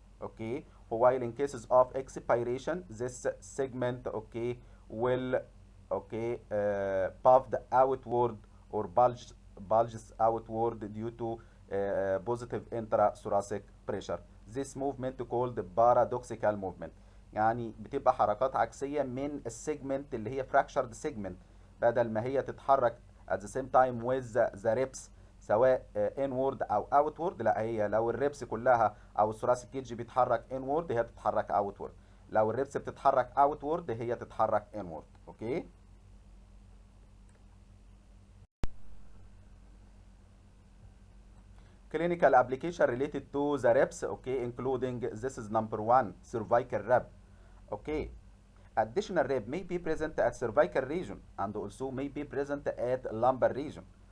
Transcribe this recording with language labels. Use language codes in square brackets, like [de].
[en] Okay, while in cases of expiration, this segment, okay, will, okay, puffed outward or bulges outward due to positive intrathoracic pressure. This movement called paradoxical movement. [ar] يعني بتبقى حركات عكسية من السيجمنت اللي هي [en] fractured segment، [ar] بدل ما هي تتحرك [en] at the same time with the ribs [ar] سواء inward او outward، لا، هي لو الريبس كلها او الثوراسيك كيدج بيتحرك inward هي بتتحرك outward، لو الريبس بتتحرك outward هي تتحرك inward. [en] Okay, clinical application related to the ribs. Okay, including this is number one, cervical rib. Okay, additional rib may be present at cervical region and also may be present at lumbar region.